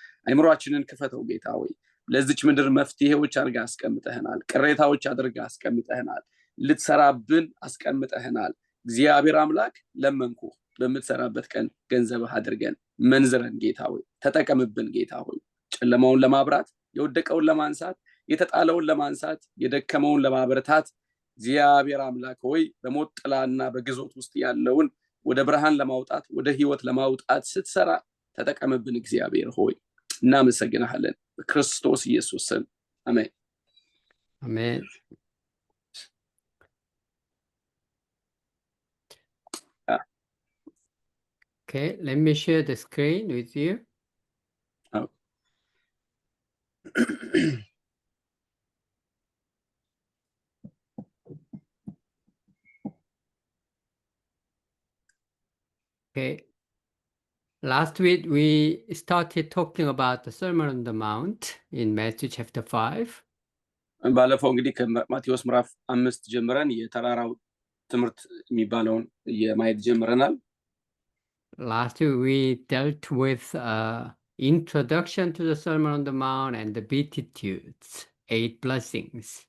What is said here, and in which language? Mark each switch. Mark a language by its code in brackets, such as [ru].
[am] አይምሮአችንን ክፈተው ጌታ ሆይ። ለዚች ምድር መፍትሄዎች አድርገህ አስቀምጠህናል። ቅሬታዎች አድርገህ አስቀምጠህናል። ልትሰራብን አስቀምጠህናል። እግዚአብሔር አምላክ ለመንኩ፣ በምትሰራበት ቀን ገንዘብህ አድርገን መንዝረን ጌታ ሆይ። ተጠቀምብን ጌታ ሆይ። ጨለማውን ለማብራት፣ የወደቀውን ለማንሳት፣ የተጣለውን ለማንሳት፣ የደከመውን ለማበረታት እግዚአብሔር አምላክ ሆይ በሞት ጥላና በግዞት ውስጥ ያለውን ወደ ብርሃን ለማውጣት፣ ወደ ህይወት ለማውጣት ስትሰራ ተጠቀምብን እግዚአብሔር ሆይ። እናመሰግንሃለን በክርስቶስ ኢየሱስ ስም አሜን [en] አሜን። Okay, let me share the screen with you. Oh. Okay. Last week we started talking about the Sermon on the Mount in Matthew chapter 5. [am] ባለፈው እንግዲህ ከማቴዎስ ምዕራፍ 5 ጀምረን የተራራው ትምህርት የሚባለውን የማየት ጀምረናል። [en] Last week we dealt with introduction to the Sermon on the Mount and the Beatitudes, 8 blessings.